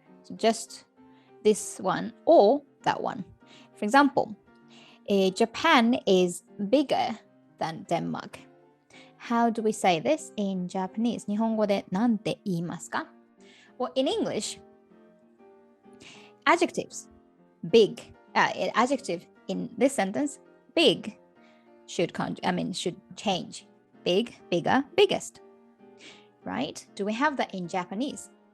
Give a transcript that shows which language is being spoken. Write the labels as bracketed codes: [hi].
[en] So just this one or that one. For example, Japan is bigger than Denmark. How do we say this in Japanese? [ja] 日本語でなんて言いますか? [en] Well, in English, adjectives, big, adjective in this sentence, big, should change. Big, bigger, biggest. Right? Do we have that in Japanese?